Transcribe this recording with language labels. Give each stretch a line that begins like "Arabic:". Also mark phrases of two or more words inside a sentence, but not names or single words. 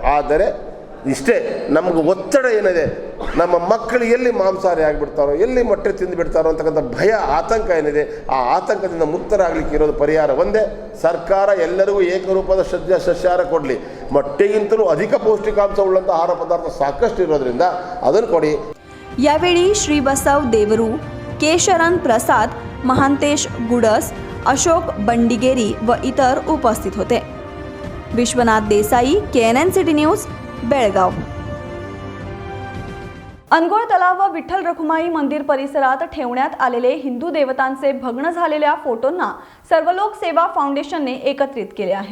Kannada: ಆದರೆ ಇಷ್ಟೇ ನಮಗೆ ಒತ್ತಡ ಏನಿದೆ, ನಮ್ಮ ಮಕ್ಕಳು ಎಲ್ಲಿ ಮಾಂಸಾಹಾರಿ ಆಗಿಬಿಡ್ತಾರೋ, ಎಲ್ಲಿ ಮೊಟ್ಟೆ ತಿಂದುಬಿಡ್ತಾರೋ ಅಂತಕ್ಕಂಥ ಭಯ, ಆತಂಕ ಏನಿದೆ, ಆ ಆತಂಕದಿಂದ ಮುಕ್ತರಾಗಲಿಕ್ಕೆ ಇರೋದು ಪರಿಹಾರ ಒಂದೇ. ಸರ್ಕಾರ ಎಲ್ಲರಿಗೂ ಏಕರೂಪದ ಸಸ್ಯಾಹಾರ ಕೊಡಲಿ. ಮೊಟ್ಟೆಗಿಂತಲೂ ಅಧಿಕ ಪೌಷ್ಟಿಕಾಂಶ ಉಳ್ಳಂಥ ಆಹಾರ ಪದಾರ್ಥ ಸಾಕಷ್ಟು ಇರೋದ್ರಿಂದ ಅದನ್ನು ಕೊಡಿ.
Marathi: यावेळी श्री बसव देवरू, केशरन प्रसाद, महांतेश गुडस, अशोक बंडिगेरी व इतर उपस्थित होते. विश्वनाथ देसाई, KNN सिटी न्यूज, बेळगाव. अनगोळ तलाव व विठ्ठल रखुमाई मंदिर परिसरात ठेवण्यात आलेले हिंदू देवतांचे भग्न झालेल्या फोटोंना सर्वलोक सेवा फाउंडेशनने एकत्रित केले आहे.